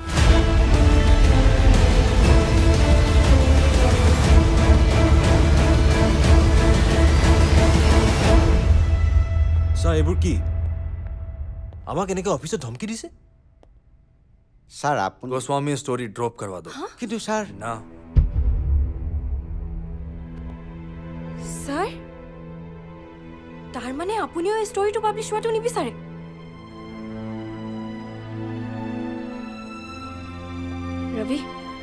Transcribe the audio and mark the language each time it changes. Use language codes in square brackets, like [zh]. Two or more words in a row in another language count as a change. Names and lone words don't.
[as] স্যার এইবোৰ কি আমাক এনেকৈ অফিসত ধমকি দিছে স্যার আপনি [hi] गोस्वामी स्टोरी ड्रॉप करवा दो [as] কিন্তু স্যার [hi] ना [as] স্যাৰ তাৰ মানে আপুনিও এই ষ্টৰীটো পাব্লিছ হোৱাটো নিবিচাৰে ৰবি